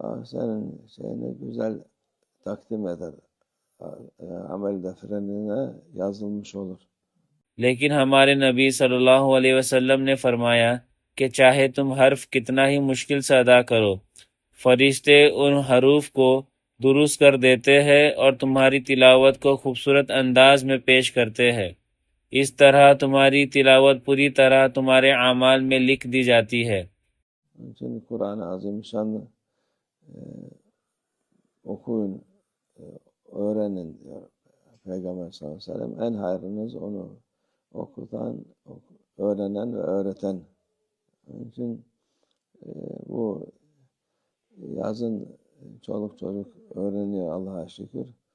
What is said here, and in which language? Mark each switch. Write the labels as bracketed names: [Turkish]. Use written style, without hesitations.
[Turkish] Senin şeyini güzel takdim eder. Amel defterine yazılmış olur. [Urdu] لیکن ہمارے نبی صلی اللہ علیہ وسلم نے فرمایا کہ چاہے تم حرف کتنا ہی مشکل سے ادا کرو، فرشتے ان حروف کو درست کر دیتے ہیں اور تمہاری تلاوت کو خوبصورت انداز میں پیش کرتے ہیں۔ اس طرح تمہاری تلاوت پوری طرح تمہارے اعمال میں لکھ دی جاتی ہے۔ [Turkish] Onun için Kur'an-ı Azimüşşan'ı okuyun, öğrenin diyor Peygamber sallallahu aleyhi ve sellem. En hayrınız onu okutan, öğrenen ve öğreten. Onun için bu yazın çoluk çocuk öğreniyor Allah'a şükür.